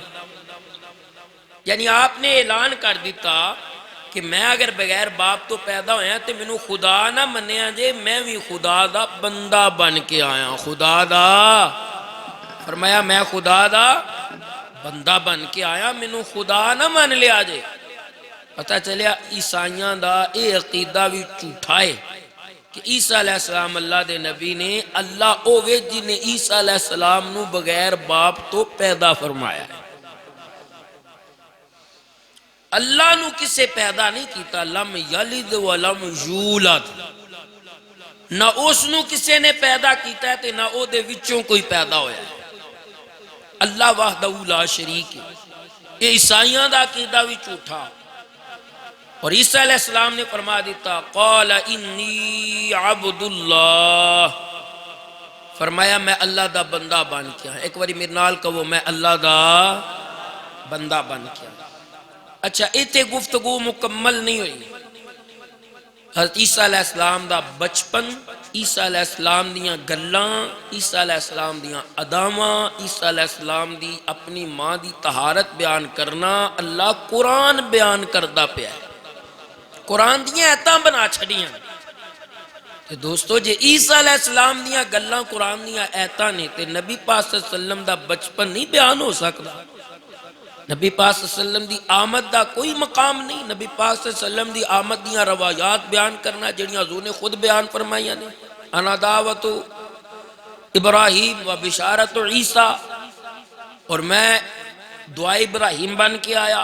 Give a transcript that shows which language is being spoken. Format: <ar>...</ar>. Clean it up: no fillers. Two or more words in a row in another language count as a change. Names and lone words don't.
<pa>یعنی آپ نے اعلان کر دیتا کہ میں اگر بغیر باپ تو پیدا ہویا تو میں خدا نہ منیا جے، میں بھی خدا دا بندہ بن کے آیا. خدا دا فرمایا میں خدا دا بندہ بن کے آیا، میں خدا نہ من لیا جے. پتہ چلیا عیسائیاں دا اے عقیدہ بھی جھوٹا ہے کہ عیسیٰ علیہ السلام اللہ دے نبی نے اللہ اوے جی نے عیسیٰ علیہ السلام نو بغیر باپ تو پیدا فرمایا ہے. اللہ نو کسے پیدا نہیں کیتا،</pa> <ar>لم یلد ولم یولد.</ar> <pa>نہ اس نو کسے نے پیدا کیتا ہے تے نہ او دے وچوں کوئی پیدا ہویا ہے. اللہ</pa> <ar>وحدہ لا شریک</ar> <pa>ہے. یہ عیسائیاں دا عقیدہ بھی جھوٹا. اور عیسیٰ علیہ السلام نے فرما دیتا</pa> <ar>قال انی عبد اللہ،</ar> <pa>فرمایا میں اللہ دا بندہ بن کے آیا. ایک باری میرے نال کہو میں اللہ دا بندہ بن کے آیا. اچھا ایتے گفتگو مکمل نہیں ہوئی. حضرت عیسیٰ علیہ السلام دا بچپن، عیسیٰ علیہ السلام دیاں گلاں، عیسیٰ علیہ السلام دیاں اداماں، عیسیٰ علیہ السلام دی اپنی ماں دی طہارت بیان کرنا اللہ قرآن بیان کردہ پیا ہے. قرآن دیاں ایتاں بنا چھڑیاں. کہ دوستو جے عیسیٰ علیہ السلام دیاں گلاں قرآن دیاں ایتاں نے تے نبی پاک صلی اللہ علیہ وسلم دا بچپن نہیں بیان ہو سکتا. نبی پاک صلی اللہ علیہ وسلم دی آمد دا کوئی مقام نہیں. نبی پاک صلی اللہ علیہ وسلم دی آمد دیاں روایات بیان کرنا جڑیاں حضور نے خود بیان فرمائیاں نے.</pa> <ar>انا دعوت ابراہیم و بشارت عیسیٰ،</ar> <pa>اور میں دعائے ابراہیم بن کے آیا.</pa>